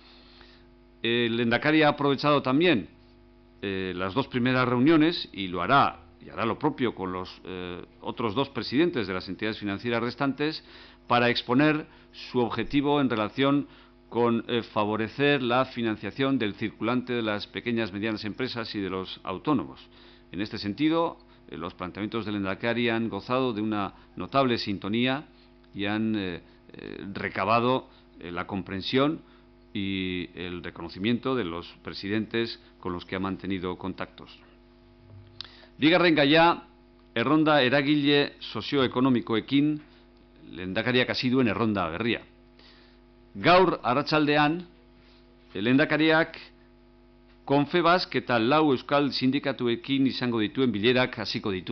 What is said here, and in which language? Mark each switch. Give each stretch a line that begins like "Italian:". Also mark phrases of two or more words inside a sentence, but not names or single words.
Spanish: El lehendakari ha aprovechado también las dos primeras reuniones y lo hará, y hará lo propio con los otros dos presidentes de las entidades financieras restantes, para exponer su objetivo en relación con favorecer la financiación del circulante de las pequeñas y medianas empresas y de los autónomos. En este sentido, los planteamientos del lehendakari han gozado de una notable sintonía y han recabado la comprensión y el reconocimiento de los presidentes con los que ha mantenido contactos.
Basque: Bigarren gaia, erronda eragile sozioekonomikoekin lehendakariak hasi duen erronda berria. Gaur arratsaldean, lehendakariak Confebask eta lau euskal sindikatuekin izango dituen bilerak hasiko ditu.